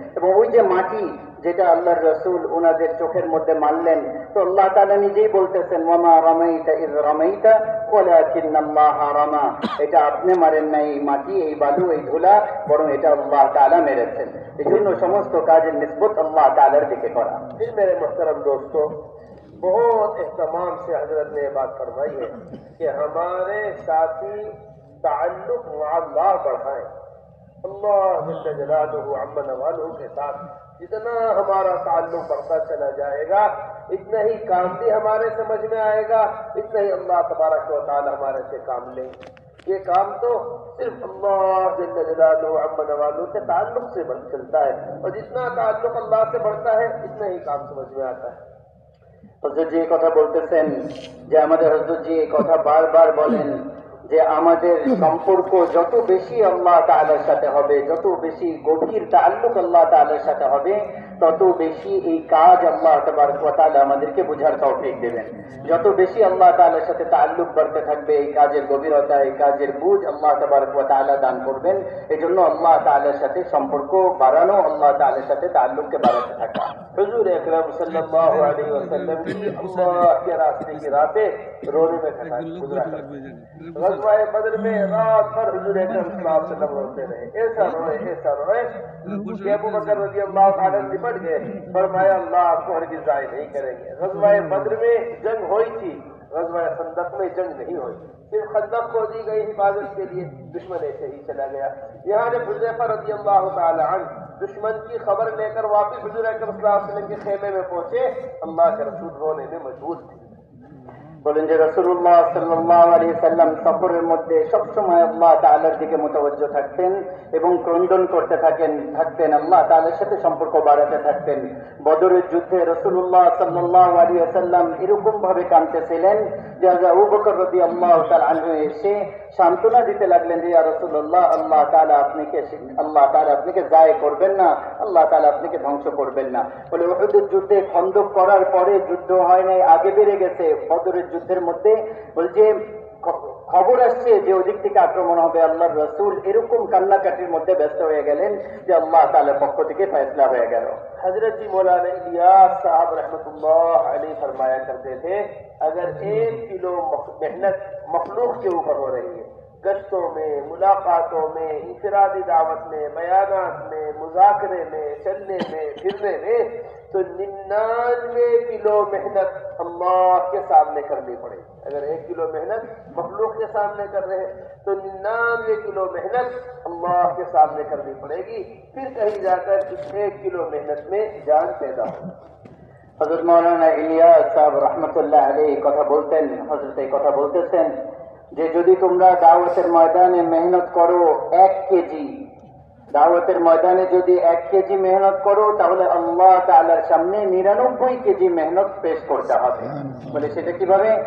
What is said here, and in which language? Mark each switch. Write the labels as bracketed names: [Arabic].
[Bangla] এবং ওই যে মাটি যেটা আল্লাহর রাসূল ওনাদের চোখের মধ্যে মারলেন, তো আল্লাহ তাআলা নিজেই বলতেছেন [Arabic] ওয়ামা রামাইতা ইয রামাইতা ওয়ালাকিন্নাল্লাহ রামা, [Bangla] এটা আপনি মারেন নাই, এই মাটি, এই বালু, এই ধুলা, বরং এটা আল্লাহ তাআলা মেরেছেন। এই জন্য সমস্ত কাজের নিসবত আল্লাহ তাআলার দিকে করা। [Hindi] फिर मेरे मोहतरम दोस्तों, बहुत एहतमाम से हजरत ने बात फरमाई है कि हमारे साथी ताल्लुक अल्लाह बढ़ाएं। अल्लाह जल्ल जलालुहु अम्मा नवालुहु के साथ जितना हमारा ताल्लुक बढ़ता चला जाएगा, इतना ही काम भी हमारे समझ में आएगा, इतना ही अल्लाह तबारक व तआला हमारे से काम लेंगे। ये काम तो सिर्फ अल्लाह जल्ल जलालुहु अम्मा नवालुहु के ताल्लुक से चलता है, और जितना ताल्लुक अल्लाह से बढ़ता है इतना ही काम समझ में आता है। [Bangla] হযরত জি কথা বলতেছেন যে আমাদের হযরত জি এই কথা বারবার বলেন যে আমাদের সম্পর্ক যত বেশি আল্লাহ তাআলার সাথে হবে, যত বেশি গভীর তাআল্লুক আল্লাহ তাআলার সাথে হবে, তত বেশি এই কাজ আল্লাহ তাবারক ওয়া তাআলা আমাদেরকে বুঝার তৌফিক দেবেন। যত বেশি আল্লাহ তাআলার সাথে তাআল্লুক বাড়তে থাকবে, এই কাজের গভীরতা, এই কাজের বুঝ আল্লাহ তাবারক ওয়া তাআলা দান করবেন। এজন্য আল্লাহ তাআলার সাথে সম্পর্ক বাড়ানো, আল্লাহ তাআলার সাথে তাআল্লুককে বাড়াতে থাকা। [Hindi] हुजूर अकरम सल्लल्लाहु अलैहि वसल्लम की अल्लाह के रास्ते की रातें रोने में गुजरा करती। ग़ज़वा बदर में रात भर हुजूर अकरम सल्लल्लाहु अलैहि वसल्लम रोते रहे, ऐसा रोए कि अबू बकर रज़ियल्लाहु ताला निपट गए, फरमाया अल्लाह आपको हरगिज़ ज़ाय नहीं करेंगे। ग़ज़वा बदर में जंग हुई थी, ग़ज़वा खंदक में जंग नहीं हुई, सिर्फ खंदक को दी गई हिफाजत के लिए, दुश्मन ऐसे ही चला गया। यहाँ जब हुज़ैफ़ा रज़ियल्लाहु ताला अन्हु दुश्मन की खबर लेकर वापस हुजूर अकरम सल्लल्लाहु अलैहि वसल्लम के खेमे में पहुंचे, अल्लाह के रसूल रोने में मजबूर थे। [Bangla] বলেন যে রাসূলুল্লাহ সাল্লাল্লাহু আলাইহি সাল্লাম সফরের মধ্যে সব সময় আল্লাহ তাআলার দিকে মুতাওয়াজ্জহ থাকতেন এবং ক্রন্দন করতে থাকতেন, আল্লাহ তাআলার সাথে সম্পর্ক বাড়াতে থাকতেন। বদরের যুদ্ধে রাসূলুল্লাহ সাল্লাল্লাহু আলাইহি ওয়াসাল্লাম এরকম ভাবে কাঁদতেছিলেন যে আবু বকর রাদিয়াল্লাহু তাআলা আনহু এসে সান্ত্বনা দিতে লাগলেন যে ইয়া রাসূলুল্লাহ, আল্লাহ তাআলা আপনাকে জায় করবেন না, আল্লাহ তাআলা আপনাকে ধ্বংস করবেন না। বলে উহুদের যুদ্ধে খন্দক করার পরে যুদ্ধ হয় নাই, আগে বেড়ে গেছে। বদরের যুদ্ধের মধ্যে বলছে খবর আসছে যে ওদিক থেকে আক্রমণ হবে, আল্লাহর রাসূল এরকম কান্নাকাটির মধ্যে ব্যস্ত হয়ে গেলেন যে আল্লাহ তাআলার পক্ষ থেকে ফয়সলা হয়ে গেল। [Hindi] हजरत जी मौलाना इलियास साहब रहमतुल्लाह अलैह फरमाया करते थे, अगर 1 किलो मेहनत मखलूक के ऊपर हो रही है, गश्तों में, मुलाकातों में, इंफरादी दावत में, बयानात में, मुज़ाकरे में, चलने में, फिरने में, तो 99 किलो मेहनत अल्लाह के सामने करनी पड़ेगी। अगर 1 किलो मेहनत मखलूक के सामने कर रहे हैं तो 99 किलो मेहनत अल्लाह के सामने करनी पड़ेगी। फिर कहीं जाकर इस 1 किलो मेहनत में जान पैदा हो। [Bangla] হযরত মাওলানা ইলিয়াস সাহেব রাহমাতুল্লাহ আলাইহি কথা বলতেন, হযরত এই কথা বলতেছেন যে যদি তোমরা দাওয়াতের ময়দানে মেহনত করো 1 কেজি, দাওয়াতের ময়দানে যদি 1 কেজি মেহনত করো তাহলে আল্লাহ তাআলার সামনে 99 কেজি মেহনত পেশ করতে হবে। বলে সেটা কিভাবে?